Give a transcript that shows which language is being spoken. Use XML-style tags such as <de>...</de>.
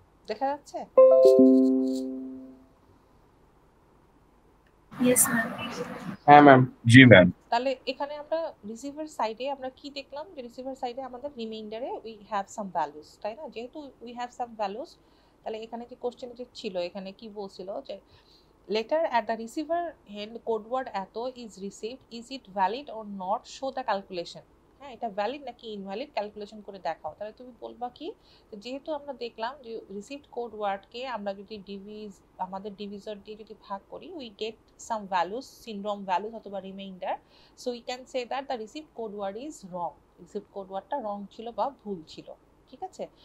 <bn>দেখা যাচ্ছে?</bn> <en>Yes, ma'am.</en> <bn>হ্যাঁ ম্যাম। জি ম্যাম। তাহলে এখানে আমরা রিসিভার সাইডে আমরা কি দেখলাম যে রিসিভার সাইডে আমাদের রিমাইন্ডারে</bn> <en>we have some values,</en> <bn>তাই না? যেহেতু</bn> <en>we have some values,</en> <bn>তাহলে এখানে যে কোশ্চেনে যে ছিল এখানে কি বলছিল যে</bn> <en>later at the receiver end code word এত is received, is it valid or not, show the calculation।</en> <bn>হ্যাঁ, এটা ভ্যালিড নাকি ইনভ্যালিড ক্যালকুলেশন করে দেখাও। তাহলে তুমি বলবা কি, যেহেতু আমরা দেখলাম যে রিসিভড কোড ওয়ার্ডকে আমরা যদি আমাদের ডিভিজর দিয়ে যদি ভাগ করি,</bn> <en>we get some values,</en> <bn>syndrome values অথবা reminder,</bn> <en>so we can say that the received code word is wrong,</en> <bn>received code ওয়ার্ডটা রং ছিল বা ভুল ছিল, ঠিক আছে?</bn>